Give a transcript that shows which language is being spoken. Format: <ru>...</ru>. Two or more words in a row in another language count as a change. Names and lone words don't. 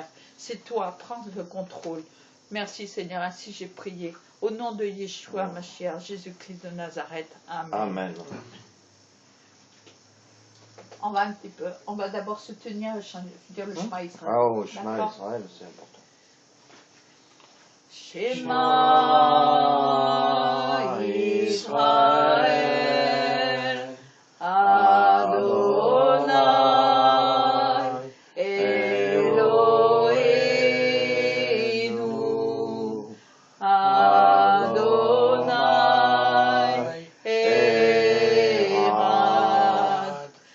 <fr>C'est toi, prends le contrôle. Merci, Seigneur. Ainsi j'ai prié. Au nom de Yeshua Mashiach, Jésus-Christ de Nazareth. Amen. Amen. On va d'abord se tenir dire le Shema Israël. Oh, Shema Israël, c'est important.</fr> <he>שמע ישראל יהוה אלהינו יהוה אחד,</he>